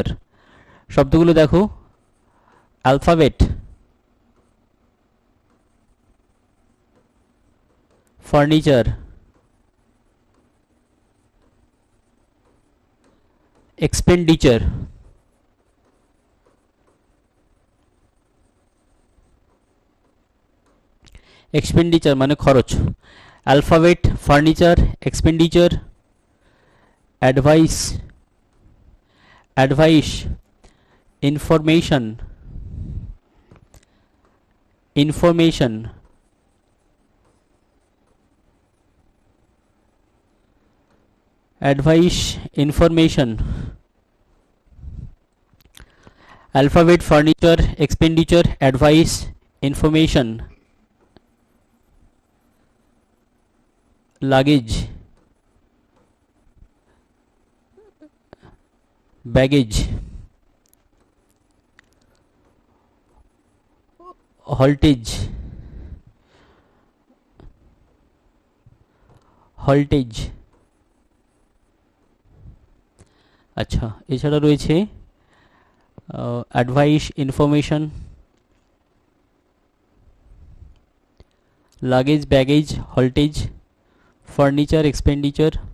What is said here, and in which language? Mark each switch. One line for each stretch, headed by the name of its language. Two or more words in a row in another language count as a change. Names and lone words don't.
Bangla: শব্দগুলো দেখো,
English: alphabet, furniture, expenditure, expenditure
Bangla: মানে খরচ,
English: alphabet, furniture, expenditure, advice, information, information, advice, information, alphabet, furniture, expenditure, advice, information, luggage, baggage, haltage, haltage।
Bangla: আচ্ছা, এছাড়া রয়েছে
English: advice, information, luggage, baggage, haltage, furniture, expenditure,